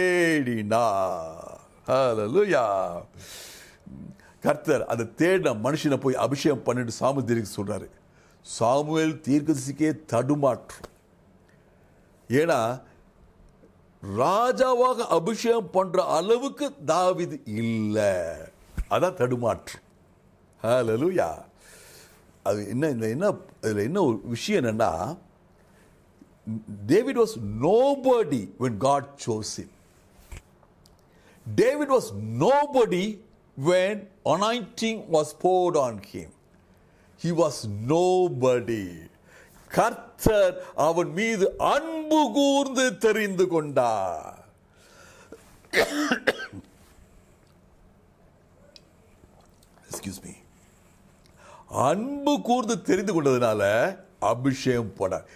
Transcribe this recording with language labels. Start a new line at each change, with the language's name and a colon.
Tamil: தேடினார். ஹல்லேலூயா. கர்த்தர் அந்த தேடின மனுஷனை போய் அபிஷேகம் பண்ணிட்டு சாமுவேல் தீர்க்கதரிசி சொல்றாரு. சாமுவேல் தீர்க்கதரிசிக்கே தடுமாற்றம். ஏன்னா ராஜாவாக அபிஷேகம் பண்ற அளவுக்கு தாவீது இல்லை. அதான் தடுமாற்றம். ஹல்லேலூயா. அது என்ன ஒரு விஷயம் என்னன்னா,
English: David was nobody when God chose him. David was nobody when anointing was poured on him. He was nobody.
Tamil: கர்த்தர் அவன் மீது அன்பு கூர்ந்து தெரிந்து கொண்டார். Excuse me. அன்பு கூர்ந்து தெரிந்து கொண்டதுனால அபிஷேகம் பண்ணார்.